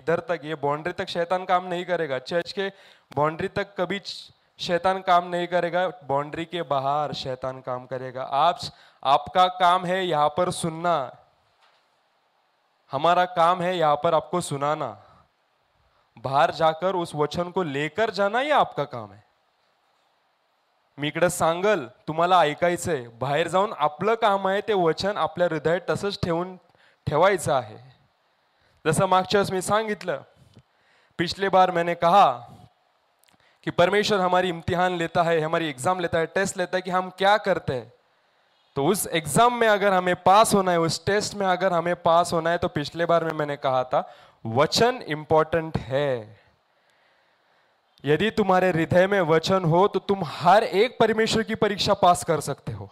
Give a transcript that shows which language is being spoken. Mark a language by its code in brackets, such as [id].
[hi] इधर तक, ये बाउंड्री तक शैतान काम नहीं करेगा, चर्च के बाउंड्री तक कभी शैतान काम नहीं करेगा, बाउंड्री के बाहर शैतान काम करेगा। आपका काम है यहाँ पर सुनना, हमारा काम है यहाँ पर आपको सुनाना। बाहर जाकर उस वचन को लेकर जाना ये आपका काम है। [mr] मी इकडे सांगल, तुम्हाला ऐकायचंय, बाहेर जाऊन आपलं काम आहे ते वचन आपल्या हृदयात तसंच ठेवायचं आहे। जसं मागच्या वेळेस मी सांगितलं, [hi] पिछले बार मैंने कहा कि परमेश्वर हमारी इम्तिहान लेता है, हमारी एग्जाम लेता है, टेस्ट लेता है कि हम क्या करते हैं। तो उस एग्जाम में अगर हमें पास होना है, उस टेस्ट में अगर हमें पास होना है, तो पिछले बार में मैंने कहा था वचन इंपॉर्टेंट है। यदि तुम्हारे हृदय में वचन हो तो तुम हर एक परमेश्वर की परीक्षा पास कर सकते हो।